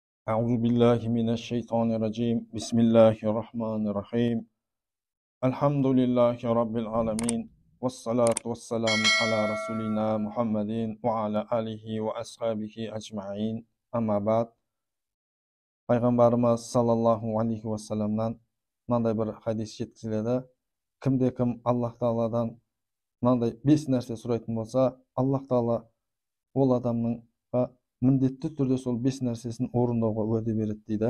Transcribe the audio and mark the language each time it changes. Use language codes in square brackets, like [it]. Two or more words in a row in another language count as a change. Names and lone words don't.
[ar] أعوذ بالله من الشيطان الرجيم بسم الله الرحمن الرحيم الحمد لله رب العالمين والصلاة والسلام على رسولنا محمد وعلى آله وأصحابه أجمعين أما بعد [kk] Пайғамбарымыз саллаллаху алейхи уассаламнан мынандай бір хадис жеткізіледі. Кім Аллах Тағаладан мынандай 5 нәрсе сұрайтын болса, Аллах Тағала ол адамныңға міндетті түрде сол 5 нәрсесін орындауға уәде береді дейді.